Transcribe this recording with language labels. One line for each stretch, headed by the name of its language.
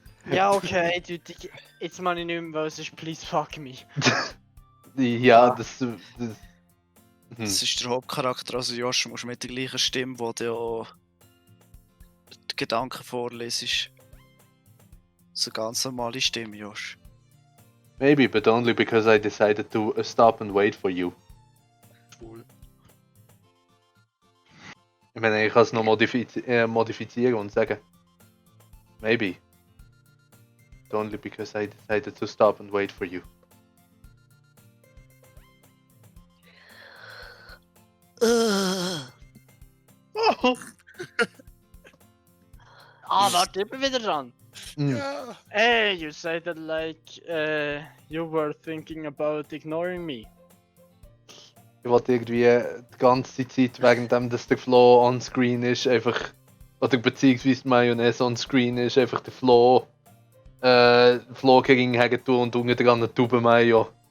German: Ja, okay, du, jetzt mache ich nicht mehr, weil es ist
English: please fuck me.
German: Ja, das... Das ist der Hauptcharakter, also Josh, musst mit der gleichen Stimme, wo du auch die Gedanken vorlesest. So eine ganz normale Stimme, Josh.
English: Maybe, but only because I decided to stop and wait for you.
German: Schwul. Ich meine, ich kann es noch modifizieren und sagen.
English: Maybe. But only because I decided to stop and wait for you.
German: warte, ich bin wieder dran. Ja.
English: Hey, you said that like you were thinking about ignoring me.
German: Ich wollte irgendwie die ganze Zeit, wegen dem, dass der Flo on screen ist, einfach. Oder beziehungsweise die Mayonnaise on screen ist, einfach der Flo. Flo gegen ihn tun und unten dran eine Tube Mayo.